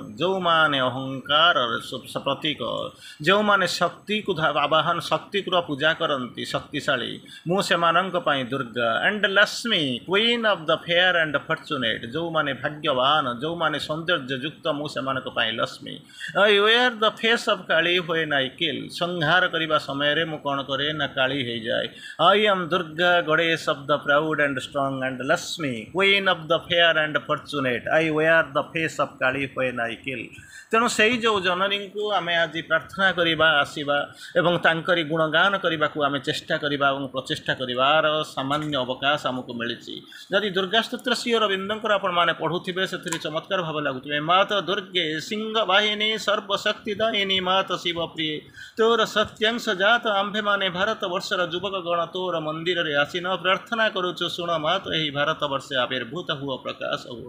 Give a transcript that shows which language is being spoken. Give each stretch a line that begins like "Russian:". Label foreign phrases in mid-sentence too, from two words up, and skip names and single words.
Odia: ଯେଉଁମାନେ ଅହଙ୍କାରର ପ୍ରତୀକ, ଯେଉଁମାନେ ଶକ୍ତିକୁ ଆବାହନ, ଶକ୍ତିର ପୂଜା କରନ୍ତି, ଶକ୍ତିଶାଳୀ, ମୁଁ ସେମାନଙ୍କ ପାଇଁ ଦୁର୍ଗା।
English: And Lakshmi queen of the fair and fortunate.
Odia: ଯେଉଁମାନେ ଭାଗ୍ୟବାନ, ଯେଉଁମାନେ ସୌନ୍ଦର୍ଯ୍ୟଯୁକ୍ତ, ମୁଁ ସେମାନଙ୍କ ପାଇଁ ଲକ୍ଷ୍ମୀ।
English: I wear the face of Kali when I kill.
Odia: ସଂହାର କରିବା ସମୟରେ ମୁଁ କ'ଣ କରେ ନା କାଳୀ ହୋଇଯାଏ।
English: I am Durga, goddess of the proud and strong, and Lakshmi, queen of the fair and fortunate. I wear the face of Kali when I kill.
Odia: ତେଣୁ ସେଇ ଯେଉଁ ଜନନୀଙ୍କୁ ଆମେ ଆଜି ପ୍ରାର୍ଥନା କରିବା, ଆସିବା ଏବଂ ତାଙ୍କରି ଗୁଣଗାନ କରିବାକୁ ଆମେ ଚେଷ୍ଟା କରିବା ଏବଂ ପ୍ରଚେଷ୍ଟା କରିବାର ସାମାନ୍ୟ ଅବକାଶ ଆମକୁ ମିଳିଛି। ଯଦି ଦୁର୍ଗା ସ୍ତୋତ୍ର ଶ୍ରୀ ଅରବିନ୍ଦଙ୍କର ଆପଣମାନେ ପଢ଼ୁଥିବେ, ସେଥିରେ ଚମତ୍କାର ଭାବେ ଲାଗୁଥିବେ। ମାତ ଦୁର୍ଗେ ସିଂହ ବାହିନୀ ସର୍ବଶକ୍ତି ଦାୟିନୀ ମାତ ଶିବ ପ୍ରିୟେ, ତୋର ସତ୍ୟାଂଶ ଜାତ ଆମ୍ଭେମାନେ ଭାରତ ବର୍ଷର ଯୁବକ ଗଣ ତୋର ମନ୍ଦିରରେ ଆସିନ ପ୍ରାର୍ଥନା କରୁଛୁ, ଶୁଣ ମାତ ଏହି ଭାରତ ବର୍ଷେ ଆବିର୍ଭୂତ ହୁଅ, ପ୍ରକାଶ ହୁଅ।